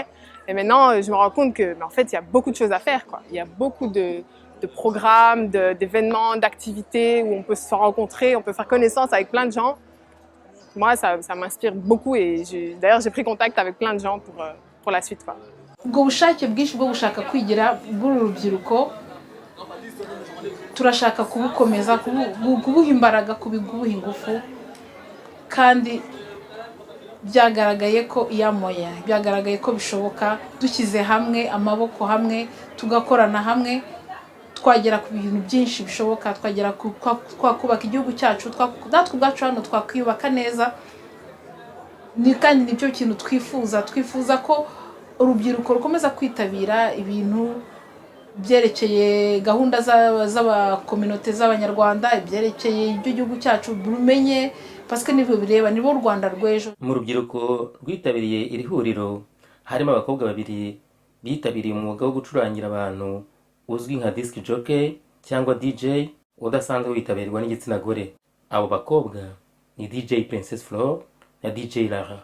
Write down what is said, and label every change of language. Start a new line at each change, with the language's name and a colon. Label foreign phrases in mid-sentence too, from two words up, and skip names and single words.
French: Et maintenant, je me rends compte que, en fait, il y a beaucoup de choses à faire, quoi. Il y a beaucoup de programmes, d'événements, d'activités où on peut se rencontrer, on peut faire connaissance avec plein de gens. Moi, ça m'inspire beaucoup et d'ailleurs, j'ai pris contact avec plein de gens pour la suite, quoi.
Kinyarwanda: Ubwo bushake bwinshi bwo gushaka kwigira bw'uru rubyiruko turashaka kubukomeza, kubuha imbaraga, kubuha ingufu, kandi byagaragaye ko iyamoya, byagaragaye ko bishoboka dushyize hamwe, amaboko hamwe, tugakorana hamwe, twagera ku bintu byinshi bishoboka, twagera twakubaka igihugu cyacu, natwe ubwacu hano twakwiyubaka neza. Kandi nibyo kintu twifuza ko urubyiruko rukomeza kwitabira ibintu byerekeye gahunda z'abakominote z'abanyarwanda, ibyerekeye iby'igihugu cyacu rumenye,
French: parce que
Kinyarwanda: nibyo bireba, nibo Rwanda rw'ejo. Mu rubyiruko rwitabiriye iri huriro harimo abakobwa babiri bitabiriye umwuga wo gucurangira abantu uzwi nka
English: disc jockey
Kinyarwanda: cyangwa DJ, udasanzwe witabirwa n'igitsina gore. Abo bakobwa ni DJ Princess Flor na DJ Lara.